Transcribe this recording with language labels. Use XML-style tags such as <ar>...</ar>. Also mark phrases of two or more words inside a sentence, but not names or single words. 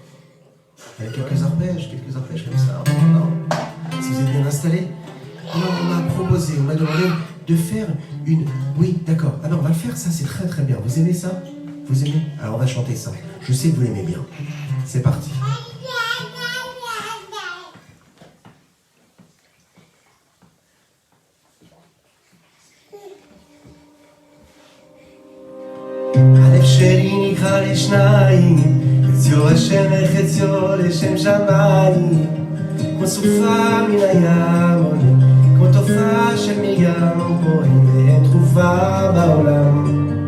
<fr>Avec quelques arpèges comme ça. Non. Si vous êtes bien installés. Alors on m'a proposé, on m'a demandé de faire une... Oui, d'accord. Ah ben on va le faire, ça c'est très très bien. Vous aimez ça? Vous aimez? Alors on va chanter ça. Je sais que vous l'aimez bien. C'est parti.</fr> <he>הלב שלי נקרא לשניים, חציו השם וחציו לשם שמיים, כמו סופה מן הים עולה, כמו תופעה של מרים פועם ואין תרופה בעולם.</he>